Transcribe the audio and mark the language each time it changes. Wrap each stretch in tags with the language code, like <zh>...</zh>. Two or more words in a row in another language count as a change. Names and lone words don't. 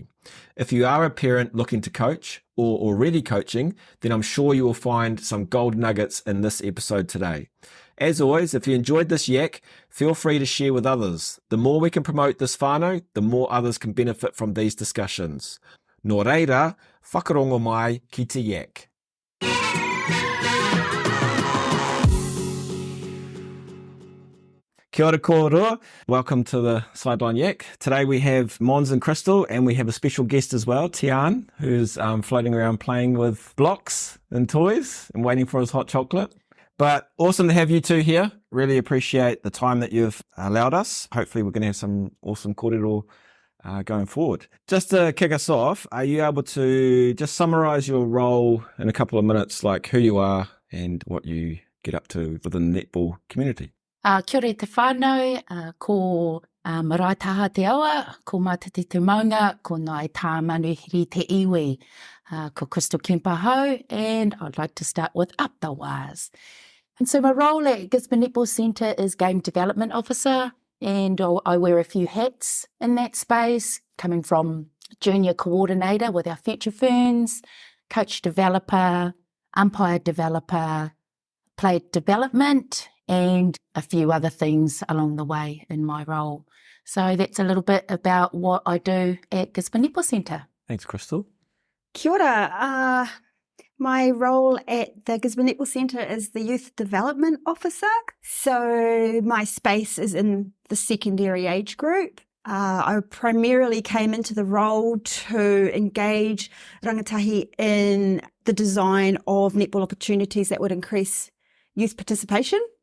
<en>If you are a parent looking to coach or already coaching, then I'm sure you will find some gold nuggets in this episode today. As always, if you enjoyed this yak, feel free to share with others. The more we can promote this whānau, the more others can benefit from these discussions.</en> <mi>Nō reira, whakarongo mai ki te yak. Kia ora kōrua.</mi> <en>Welcome to the Sideline Yak. Today we have Mons and Cristal, and we have a special guest as well, Tian, who's floating around playing with blocks and toys and waiting for his hot chocolate. But awesome to have you two here. Really appreciate the time that you've allowed us. Hopefully we're going to have some awesome kōrero going forward. Just to kick us off, are you able to just summarise your role in a couple of minutes, like who you are and what you get up to within the netball community?</en> <mi>Kia ora te whānau, ko marae taha te awa, ko mātiti te maunga, ko nai tā manuhiri te iwi, ko Cristal Kemp ahau,</mi> <en>and I'd like to start with up the wās. And so my role at Gisborne Netball Centre is Game Development Officer, and I wear a few hats in that space, coming from Junior Coordinator with our Future Ferns, Coach Developer, Umpire Developer, Player Development, and a few other things along the way in my role. So that's a little bit about what I do at Gisborne Netball Centre. Thanks, Cristal. Kia ora. My role at the Gisborne Netball Centre is the Youth Development Officer. So my space is in the secondary age group. I primarily came into the role to engage rangatahi in the design of netball opportunities that would increase youth participation.</en>